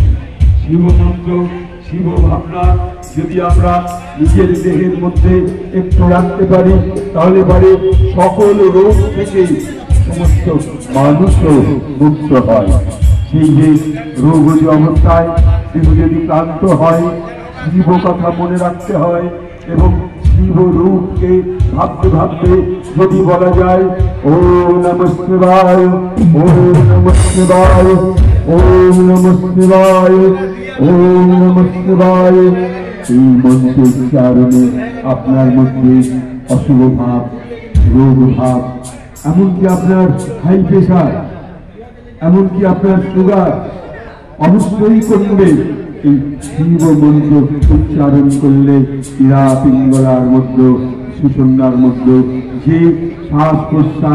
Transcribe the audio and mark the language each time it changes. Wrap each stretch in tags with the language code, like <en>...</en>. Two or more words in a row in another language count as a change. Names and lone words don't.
<bn>শিবমন্ত্র শিব ভাবনা যদি আমরা নিজের দেহের মধ্যে একটু রাখতে পারি তাহলে পারে সকল রোগ থেকে সমস্ত মানুষও মুক্ত হয়। সেই যে রোগী অবস্থায় দেহ যদি ক্লান্ত হয় শিব কথা মনে রাখতে হয় এবং শিব রূপকে ভাবতে ভাবতে যদি বলা যায়</bn> <sa>ওম নমঃ শিবায় ওম নমঃ শিবায় ওম নমঃ শিবায় ওম নমঃ শিবায়,</sa> <bn>এই মন্ত্রের উচ্চারণে আপনার মধ্যে অশুভ ভাব রোগ ভাব এমনকি আপনার</bn> <en>high pressure</en> <bn>এমনকি আপনার সুগার অবশ্যই কমবে। এই শিব মন্ত্র উচ্চারণ করলে ইরা পিঙ্গলার মধ্যে সুষন্যার মধ্যে যে শ্বাস প্রশ্বাস</bn>